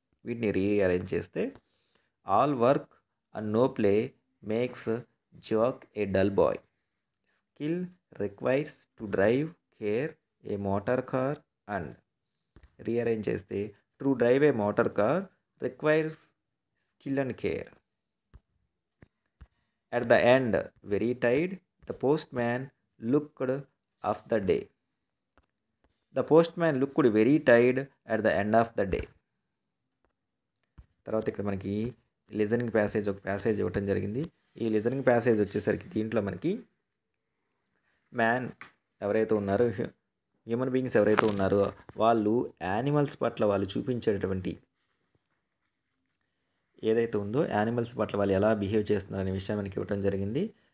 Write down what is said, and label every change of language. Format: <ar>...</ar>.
<te>వీటిని రీఅరేంజ్ చేస్తే</te> <en>All work and no play makes Jack a dull boy. Skill requires to drive care a motor car and.</en> <te>Rearrange చేస్తే</te> <en>To drive a motor car requires skill and care. At the end, very tired, the postman looked of the day. The postman looked very tired at the end of the day.</en> <te>తర్వాత ఇక్కడ మనకి listening passage ఒక passage ఇవ్వటం జరిగింది. ఈ listening passage వచ్చేసరికి దీంట్లో మనకి మ్యాన్ ఎవరైతే ఉన్నారో, హ్యూమన్ బీయింగ్స్ ఎవరైతే ఉన్నారో వాళ్ళు యానిమల్స్ పట్ల వాళ్ళు చూపించేటటువంటి ఏదైతే ఉందో యానిమల్స్ పట్ల వాళ్ళు ఎలా బిహేవ్ చేస్తున్నారు అనే విషయం మనకి ఇవ్వటం జరిగింది.</te>